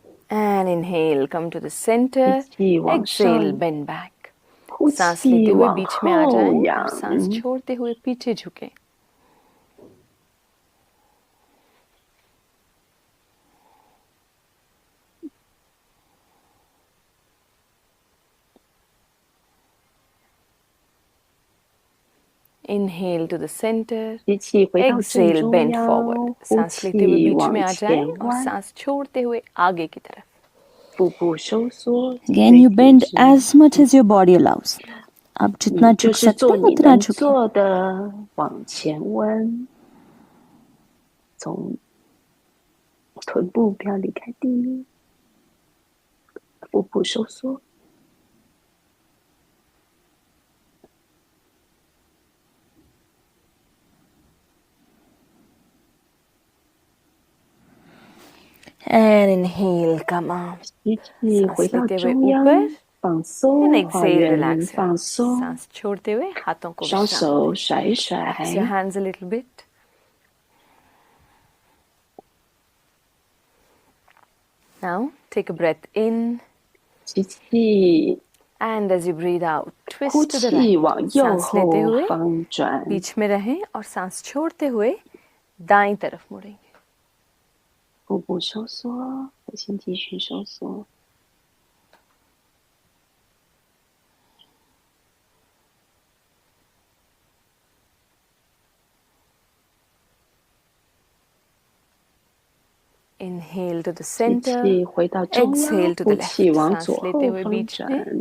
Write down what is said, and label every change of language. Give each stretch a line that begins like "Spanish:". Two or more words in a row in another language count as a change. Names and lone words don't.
English: And inhale, come to the center.
Chinese: 吸气往
English: Exhale,
Chinese: 上，
English: bend back.
Chinese: 呼
Hindi: सांस
Chinese: 气
Hindi: लेते हुए
Chinese: 往
Hindi: बीच में आ
Chinese: 后
Hindi: जाएं और
Chinese: 仰，
Hindi: सांस छोड़ते हुए पीछे झुकें.
English: Inhale to the center.
Chinese: 吸气回到正
English: Exhale,
Chinese: 中
English: bend
Chinese: 央，
English: forward.
Chinese: 呼
Hindi: सांस लेते हुए
Chinese: 气
Hindi: बीच
Chinese: 往
Hindi: में आ जाएं
Chinese: 前
Hindi: और
Chinese: 弯，
Hindi: सांस छोड़ते हुए आगे की तरफ.
Chinese: 腹部收缩，
English: Again,
Chinese: 颈
English: you
Chinese: 椎
English: bend
Chinese: 挺直。
English: as much as your body allows.
Hindi: आप जितना
Chinese: 你就
Hindi: झुक
Chinese: 是
Hindi: सकते
Chinese: 做
Hindi: हैं
Chinese: 你
Hindi: उतना
Chinese: 能
Hindi: झुकें.
Chinese: 做的，往前弯，从臀部不要离开地面，腹部收缩。
English: And inhale, come up.
Chinese: 吸气
Hindi: सांस
Chinese: 回到
Hindi: लेते हुए
Chinese: 中央，
Hindi: ऊपर
Chinese: 放
English: and
Chinese: 松，还
English: exhale,
Chinese: 原
English: relax your
Chinese: 放
English: arms.
Chinese: 松，
Hindi: सांस छोड़ते हुए हाथों को
Chinese: 双
Hindi: विश्राम.
Chinese: 手甩一甩，
English: Relax your hands a little bit. Now take a breath in,
Chinese: 吸气，
English: and as you breathe out,
Chinese: 呼
English: twist to the
Chinese: 气
English: right.
Chinese: 往右
Hindi: सांस लेते
Chinese: 后
Hindi: हुए
Chinese: 方转，
Hindi: बीच में रहें और सांस छोड़ते हुए दाईं तरफ मुड़ेंगे.
Chinese: 腹部收缩，核心继续收缩。
English: Inhale to the
Chinese: 吸
English: center,
Chinese: 气回到中央，
English: exhale to
Chinese: 呼
English: the left.
Chinese: 气往
Hindi: सांस
Chinese: 左
Hindi: लेते
Chinese: 后
Hindi: हुए
Chinese: 方
Hindi: बीच में,
Chinese: 转，